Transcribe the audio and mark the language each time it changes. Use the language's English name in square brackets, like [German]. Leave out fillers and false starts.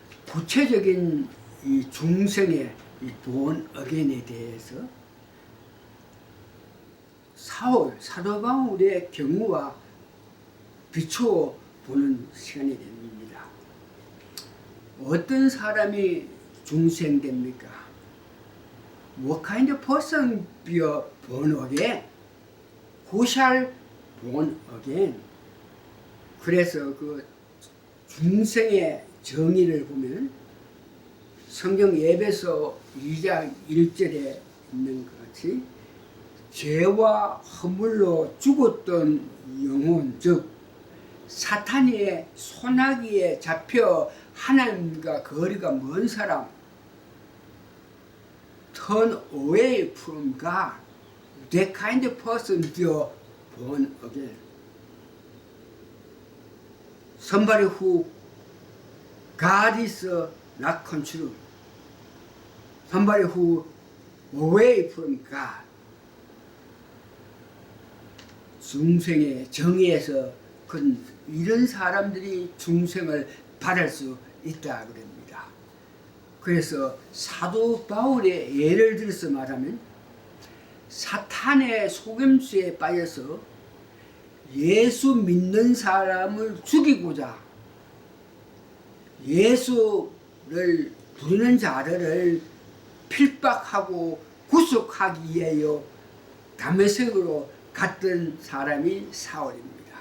[Korean] 구체적인 이 중생의 이 born again에 대해서 사울, 사도 바울의 경우와 비추어 보는 시간이 됩니다. 어떤 사람이 중생됩니까? [English] What kind of person be born again? Who shall born again? [Korean] 그래서 그 중생의 정의를 보면 성경 에베소 2장 1절에 있는 것 같이 죄와 허물로 죽었던 영혼, 즉 사탄의 소나기에 잡혀 하나님과 거리가 먼 사람, [English] turn away from God, that kind of person be born again. Somebody who God is not control. Somebody who away from God. [Korean] 중생의 정의에서 이런 사람들이 중생을 받을 수 있다 그럽니다. 그래서 사도 바울의 예를 들어서 말하면 사탄의 속임수에 빠져서 예수 믿는 사람을 죽이고자 예수를 부르는 자들을 필박하고 구속하기 위하여 다메섹으로 갔던 사람이 사울입니다.